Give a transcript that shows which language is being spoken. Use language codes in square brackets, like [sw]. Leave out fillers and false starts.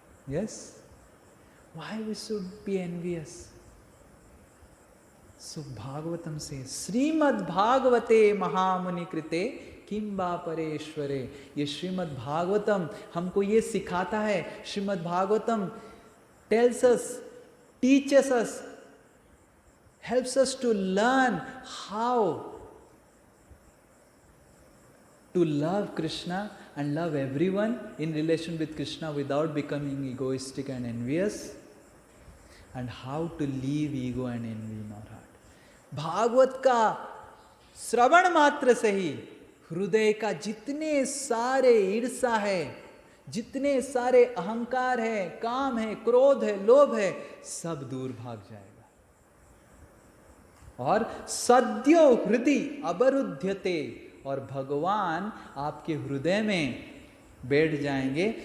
[en] Yes, why we should be envious? [hi] सो भागवतम से, [sa] श्रीमद् भागवते महामुनि कृते किंबा परेश्वरे। [hi] ये श्रीमद् भागवतम हमको ये सिखाता है। [en] Shrimad Bhagavatam tells us, teaches us, helps us to learn how to love Krishna and love everyone in relation with Krishna without becoming egoistic and envious, and how to leave ego and envy in our heart. [hi] Bhagavat का श्रवण मात्र से ही हृदय का जितने सारे ईर्ष्या है, जितने सारे अहंकार है, काम है, क्रोध है, लोभ है, सब दूर भाग जाएगा। और [sa] सद्यो हृदि अवरुध्यते, [hi] और भगवान आपके हृदय में बैठ जाएंगे।